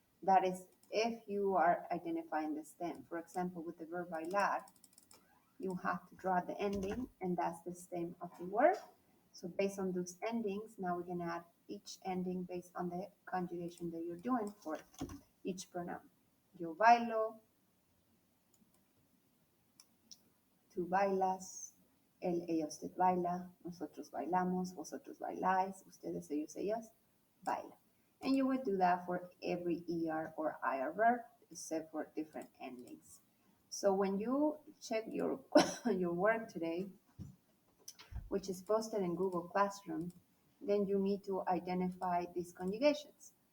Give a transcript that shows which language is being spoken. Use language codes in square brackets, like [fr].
[en] That is if you are identifying the stem. For example, with the verb bailar, you have to draw the ending, and that's the stem of the word. So based on those endings, now we can add each ending based on the conjugation that you're doing for each pronoun. [es] Yo bailo, tú bailas, él, ella, usted baila, nosotros bailamos, vosotros bailáis, ustedes, ellos, ellas baila. [en] And you would do that for every ER or IR verb, except for different endings. So when you check your your work today, which is posted in Google Classroom, then you need to identify these conjugations.